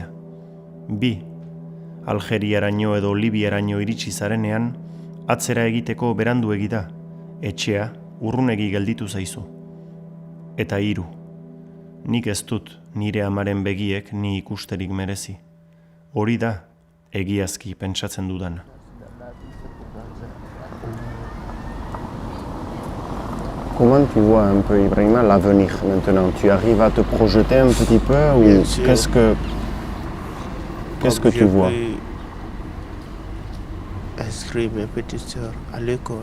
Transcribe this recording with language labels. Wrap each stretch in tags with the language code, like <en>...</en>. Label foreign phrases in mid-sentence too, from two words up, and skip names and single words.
<eu>Bi, Algeriaraino edo Libiaraino iritsi zarenean, atzera egiteko beranduegi da, etxea urrunegi gelditu zaizu. Eta 3, nik ez dut nire amaren begiek ni ikusterik merezi. Hori da, egiazki pentsatzen dudan.</eu> <fr>Comment tu vois un peu, Ibrahima, l'avenir maintenant? Tu arrives à te projeter un petit peu ou qu'est-ce que tu vois? Inscrire mes petites sœurs à l'école.</fr>